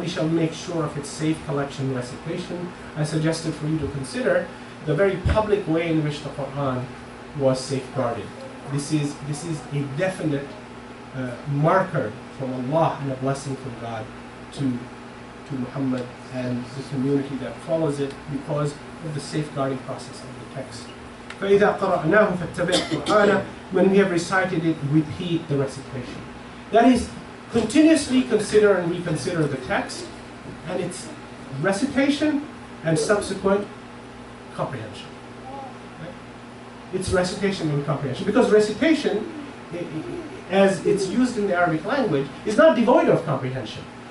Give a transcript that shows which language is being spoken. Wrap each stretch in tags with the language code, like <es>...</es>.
<en>We shall make sure of its safe collection and recitation. I suggested for you to consider the very public way in which the Quran was safeguarded. This is a definite marker from Allah and a blessing from God to Muhammad and the community that follows it because of the safeguarding process of the text.</en> <ar>فإذا قرأناه فاتبع قرآنه.</ar> <en>When we have recited it, repeat the recitation. That is, continuously consider and reconsider the text and its recitation and subsequent comprehension. Right? It's recitation and comprehension. Because recitation, as it's used in the Arabic language, is not devoid of comprehension.</en>